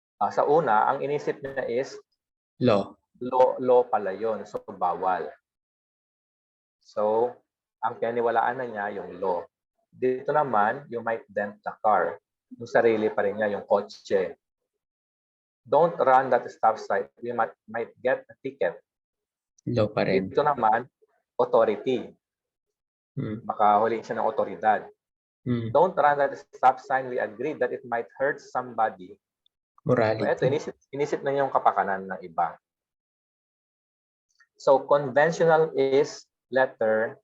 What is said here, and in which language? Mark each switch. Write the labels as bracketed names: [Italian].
[Filipino] Sa una, ang inisip niya is [English] Law. [Filipino] Law pala yun. So, bawal. So, ang pinaniwalaan na niya yung law. [English] Dito naman, you might dent the car. [Filipino] Yung sarili pa rin niya, yung kotse. [English] Don't run that stop sign. You might get a ticket. [Filipino] Law pa rin. Dito naman, authority. Makahuli siya ng otoridad. [English] Don't run that stop sign. We agree that it might hurt somebody. Morality. [Filipino] So, ito, inisip na niya yung kapakanan ng iba. [English] So, conventional is letter